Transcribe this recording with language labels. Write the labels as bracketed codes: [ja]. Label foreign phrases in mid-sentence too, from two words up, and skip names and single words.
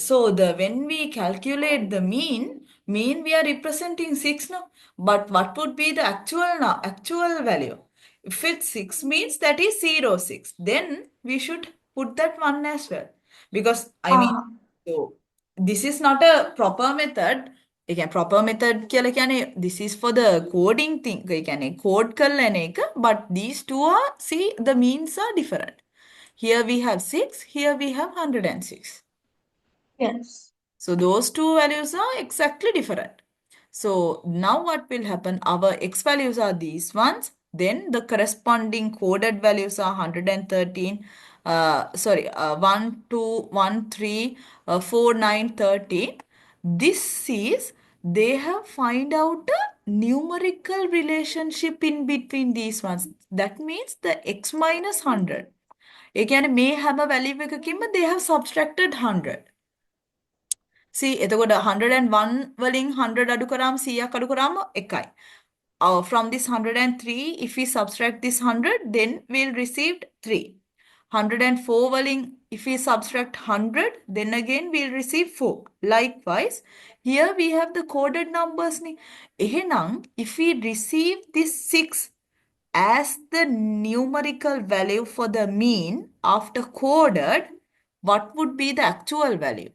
[en] So when we calculate the mean we are representing 6 now. But what would be the actual value? If it's 6 means that is 0, 6. Then we should put that 1 as well. Because I mean Uh-huh. So this is not a proper method. Again, proper method [si] කියලා කියන්නේ [en] this is for the coding thing. [si] ඒ කියන්නේ code කරලා එන එක. [en] But these two are, see, the means are different. Here we have 6, here we have 106. Yes. So those two values are exactly different. So now what will happen? Our x values are these ones. Then the corresponding coded values are 113, 1, 2, 1, 3, 4, 9, 13. This is, they have find out a numerical relationship in between these ones. That means the x minus 100. [si] ඒ කියන්නේ මේ හැම value එකකින්ම [en] they have subtracted 100. See, [si] එතකොට 101 වලින් 100 අඩු කරාම 100ක් අඩු කරාම 1යි. [en] From this 103, if we subtract this 100, then we'll receive 3. 104 වලින්, if we subtract 100, then again we'll receive 4. Likewise, here we have the coded numbers. එහෙනම්, if we receive this 6 as the numerical value for the mean after coded, what would be the actual value?